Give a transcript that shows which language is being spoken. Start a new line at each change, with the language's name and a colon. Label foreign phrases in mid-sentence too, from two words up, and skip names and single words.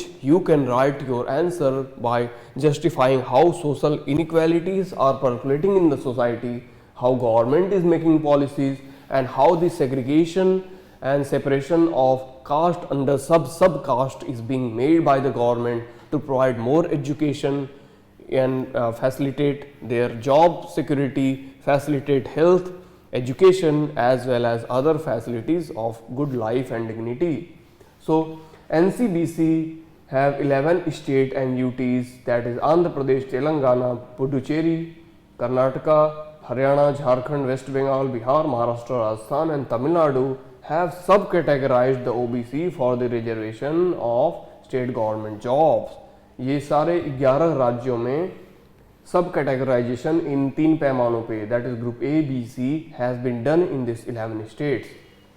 English: you can write your answer by justifying how social inequalities are percolating in the society, how government is making policies, and how the segregation and separation of caste under sub-caste is being made by the government to provide more education and facilitate their job security, facilitate health, education as well as other facilities of good life and dignity. So NCBC have 11 state and UTs, that is Andhra Pradesh, Telangana, Puducherry, Karnataka, Haryana, Jharkhand, West Bengal, Bihar, Maharashtra, Rajasthan and Tamil Nadu have subcategorized the OBC for the reservation of state government jobs.
Hindi: ये सारे 11 राज्यों में
English: sub categorization
Hindi: इन 3 पैमानों पे,
English: that is group A, B, C has been done in this 11 states.